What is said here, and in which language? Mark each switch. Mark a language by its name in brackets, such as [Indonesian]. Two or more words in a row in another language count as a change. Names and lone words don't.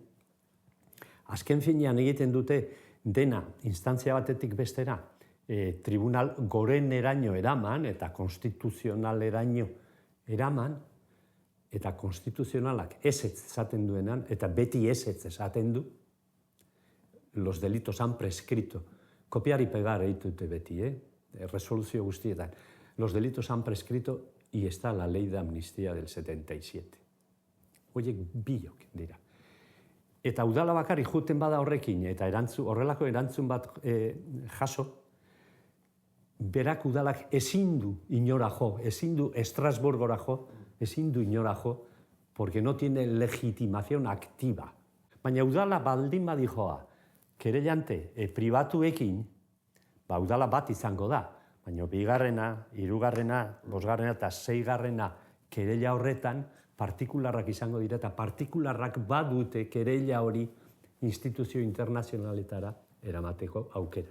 [Basque] Azken finean egiten dute dena instantzia batetik bestera, tribunal goreneraino eraman eta konstituzionaleraino eraman, eta konstituzionalak ezetz esaten duenan, eta beti ezetz esaten du, [Spanish] los delitos han prescrito. Copiar y pegar [Basque] eitute beti, resoluzio guztietan. [Spanish] Los delitos han prescrito y está la ley de amnistía del 77. [Basque] Horiek biok dira. Eta udala bakarrik juten bada horrekin, eta horrelako erantzun bat jaso, berak udalak ezin du inora jo, ezin du Estrasburgora jo, ezin du inora jo, [Spanish] porque no tiene legitimación activa. [Basque] Baina udala baldin badi joa, kerellante pribatuekin, udala bat izango da, baina bigarrena, hirugarrena, bosgarrena eta seigarrena kerella horretan partikularrak izango dira, eta partikularrak badute kerella hori instituzio internazionaletara eramateko aukera.